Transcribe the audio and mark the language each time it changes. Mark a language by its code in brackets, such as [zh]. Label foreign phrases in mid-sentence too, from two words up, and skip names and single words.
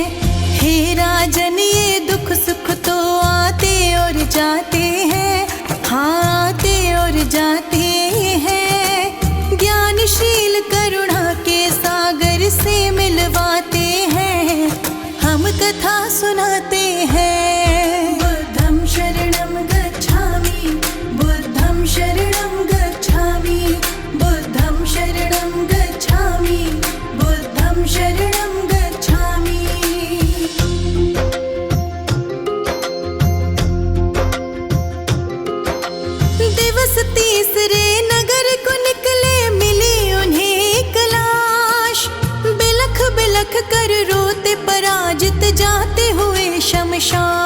[hi] हे राजन ये दुख सुख तो आते और जाते हैं, हाँ आते और जाते हैं। ज्ञानशील करुणा के सागर से मिलवाते हैं, हम कथा सुनाते हैं। [pi] बुद्धं शरणं गच्छामि, बुद्धं शरणं गच्छामि, बुद्धं शरणं गच्छामि, बुद्धं शरणं गच्छामि। [hi] दिवस तीसरे नगर को निकले, मिली उन्हें एक लाश। बिलख बिलख कर रोते पराजित जाते हुए शमशान।